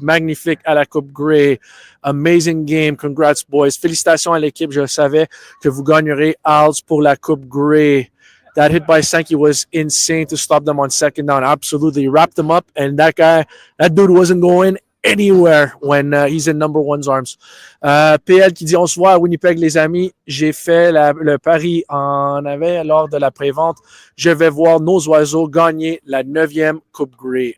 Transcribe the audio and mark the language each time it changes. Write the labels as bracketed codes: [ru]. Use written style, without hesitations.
[fr] Magnifique à la Coupe Grey. [en] Amazing game. Congrats, boys. [fr] Félicitations à l'équipe. Je savais que vous gagnerez Als pour la Coupe Grey. [en] That hit by Sankey was insane to stop them on second down. Absolutely. He wrapped them up, and that dude wasn't going anywhere when he's in number one's arms. [fr] PL qui dit on se voit à Winnipeg, les amis. J'ai fait le pari lors de la pré-vente. Je vais voir nos oiseaux gagner la 9e Coupe Grey.